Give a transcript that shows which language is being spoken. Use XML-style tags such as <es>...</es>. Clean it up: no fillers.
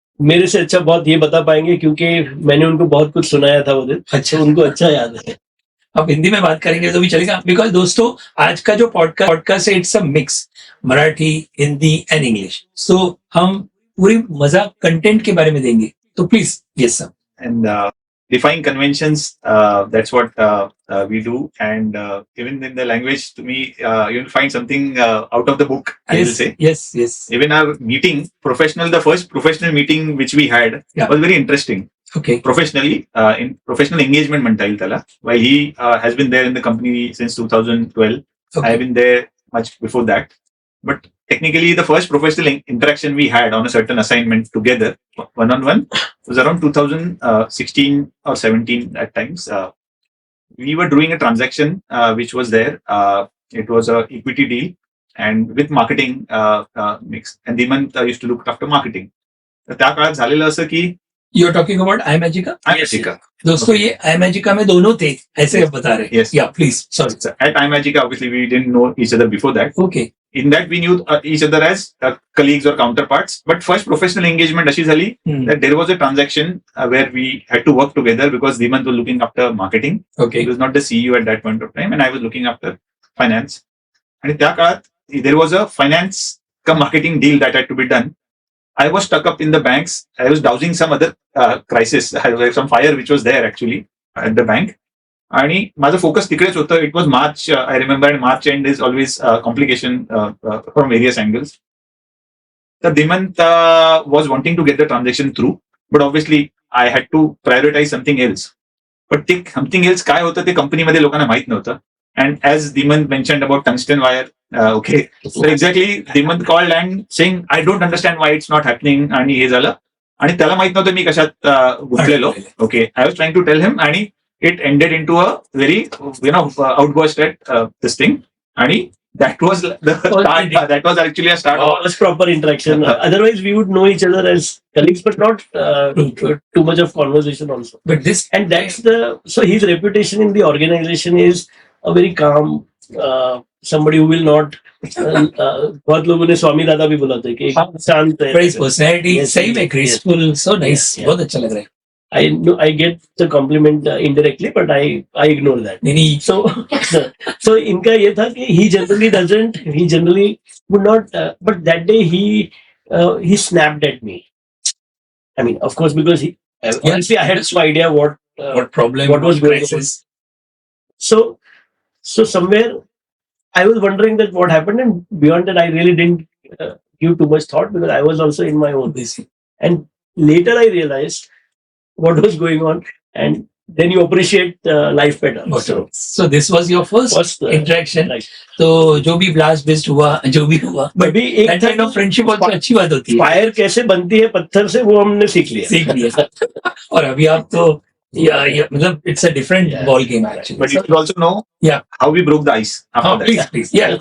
<hi>मेरे से अच्छा बहुत ये बता पाएंगे, क्योंकि मैंने उनको बहुत कुछ सुनाया था वो दिन. अच्छा, उनको अच्छा याद है. अब हिंदी में बात करेंगे तो भी चलेगा, बिकॉज दोस्तों आज का जो पॉडकास्ट है,</hi> <en>It's a mix Marathi, Hindi and English.</en> <hi>सो हम पूरी मजा कंटेंट के बारे में देंगे. तो please.</hi> <en>Yes sir. And defying conventions, that's what we do. And even in the language, to me, you'll find something out of the book, I will say. Yes. Even our meeting, the first professional meeting which we had was very interesting. Okay. Professionally, in professional engagement</en> <mr>म्हणता येईल त्याला.</mr> <en>While he has been there in the company since 2012, I have been there much before that. But technically, the first professional interaction we had on a certain assignment together, one-on-one, was around 2016 or 17 at times. We were doing a transaction which was there. It was a equity deal, and with marketing mix. And Dimant used to look after marketing.</en> <mr>त्या काळात झालेलं असं की</mr> <en>You're talking about iMagica? iMagica.</en> <hi>दोस्तों ये iMagica में दोनों थे, ऐसे आप बता रहे हैं.</hi> <en>Yes. Yeah, please. Sorry. At iMagica, obviously, we didn't know each other before that. Okay. In that, we knew each other as colleagues or counterparts. But first professional engagement</en> <mr>अशी झाली</mr> <en>that there was a transaction where we had to work together because Dimant was looking after marketing. Okay. He was not the CEO at that point of time, and I was looking after finance. And</en> <mr>त्या काळात</mr> <en>there was a finance come marketing deal that had to be done. I was stuck up in the banks. I was dousing some other crisis, some fire which was there actually at the bank.</en> <mr>आणि माझं focus तिकडेच होतं.</mr> <en>It was March, I remember. And March end is always complication from various angles. तर Dimant was wanting to get the transaction through, but obviously I had to prioritize something else.</en> <mr>But ते</mr> <en>something else</en> <mr>काय होतं ते कंपनीमध्ये लोकांना माहित नव्हतं.</mr> <en>And as Dimant mentioned about tungsten wire, okay, so exactly Dimant called and saying, I don't understand why it's not happening.</en> <mr>आणि हे झालं, आणि त्याला माहित नव्हतं मी कशात गुंतलेलो.</mr> <en>Okay, I was trying to tell him, आणि it ended into a very outburst at this thing. आणि that was the start. That was actually a start. It was proper interaction. Otherwise, we would know each other as colleagues, but not too much of conversation also. But this, and that's so his reputation in the organization is a very calm, somebody who will not.</en> <hi>बहुत लोगों ने स्वामी दादा भी बोला था कि शांत है. personality, सही में</hi> <en>graceful, so nice.</en> <hi>बहुत अच्छा लग रहा है.</hi> <en>I know I get the compliment indirectly, but I ignore that.</en> <hi>नहीं नहीं</hi> <en>So</en> <hi>इनका ये था कि</hi> <en>he generally would not, but that day he snapped at me. I mean, of course, because honestly, I had no idea what problem what was going on. crisis. So somewhere I was wondering that what happened, and beyond that, I really didn't give too much thought because I was also in my own. Busy. And later I realized what was going on, and then you appreciate life better. So this was your first interaction. Right.</en> <hi>तो जो भी blast beast हुआ जो भी हुआ but अभी एक</hi> <en>that kind of friendship also</en> <hi>अच्छी बात होती है फायर कैसे बनती है पत्थर से वो हमने सीख लिया. और अभी आप तो मतलब</hi> <en>it's a different ball game actually. But you should also know Yeah. how we broke the ice after that.</en>